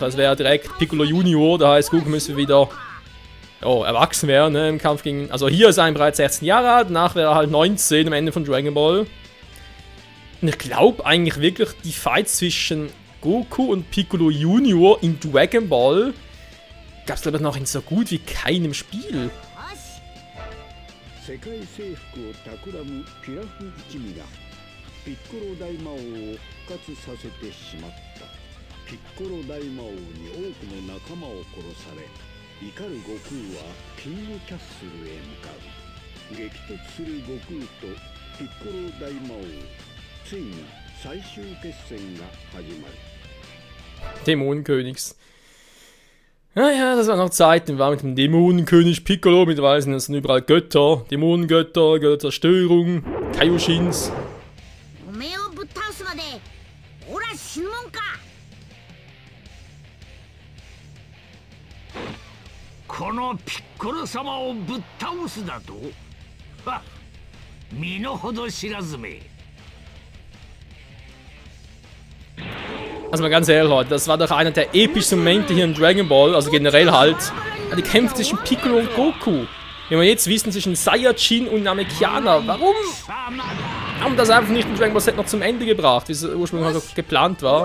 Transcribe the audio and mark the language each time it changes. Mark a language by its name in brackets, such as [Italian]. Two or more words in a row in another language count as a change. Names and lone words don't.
[German] Es wäre direkt Piccolo Junior, da heißt Goku müsste wieder erwachsen werden, ne, im Kampf gegen... Also hier ist er bereits 16 Jahre alt, danach wäre er halt 19 am Ende von Dragon Ball. Und ich glaube eigentlich wirklich, die Fights zwischen Goku und Piccolo Junior in Dragon Ball gab es glaube ich noch in so gut wie keinem Spiel. [Japanese] 世界征服を企むピラフ一味がピッコロ大魔王を復活させてしまった。ピッコロ大魔王に多くの仲間を殺され、怒る悟空はキングキャッスルへ向かう。激突する悟空とピッコロ大魔王、ついに最終決戦が始まる。 [German] Dämonenkönigs. Naja, das waren noch Zeiten, wir waren mit dem Dämonenkönig Piccolo, mittlerweile sind es überall Götter, Dämonengötter, Götterzerstörung, Kaioshins. [Japanese] おめえをぶっ倒すまでオラ死ぬもんか。このピッコロ様をぶっ倒すだと？はっ、身の程知らずめ。 [German] Also mal ganz ehrlich, Leute, das war doch einer der epischsten Momente hier in Dragon Ball, also generell halt. Die Kämpfe zwischen Piccolo und Goku. Wie wir jetzt wissen, zwischen Saiyajin und Namekianer. Warum haben das einfach nicht in Dragon Ball Z noch zum Ende gebracht, wie es ursprünglich halt geplant war?